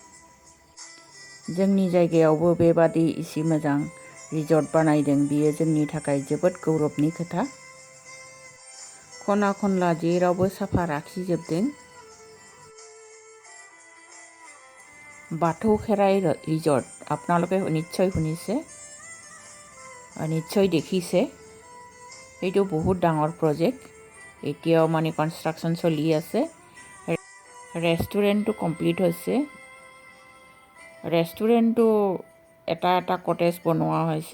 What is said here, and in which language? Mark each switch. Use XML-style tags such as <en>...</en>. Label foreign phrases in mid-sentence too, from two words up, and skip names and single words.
<brx>जोंनि जायगायावबो बेबादि इसे मोजां रिजर्ट बानायदों, बियो जोंनि थाखाय जोबोद गौरबनि खोथा। खना खनला जेरावबो साफा लाखिजोबदों।</brx> <as>बाथौ खेराइ रिजर्ট আপোনালোকে নিশ্চয় শুনিছে, নিশ্চয় দেখিছে। এইটো বহুত ডাঙৰ প্ৰজেক্ট। এতিয়াও মানে কনষ্ট্ৰাকশ্যন চলি আছে। ৰেষ্টুৰেণ্টটো কমপ্লিট হৈছে। ৰেষ্টুৰেণ্টটো এটা এটা কটেজ বনোৱা হৈছে।</as>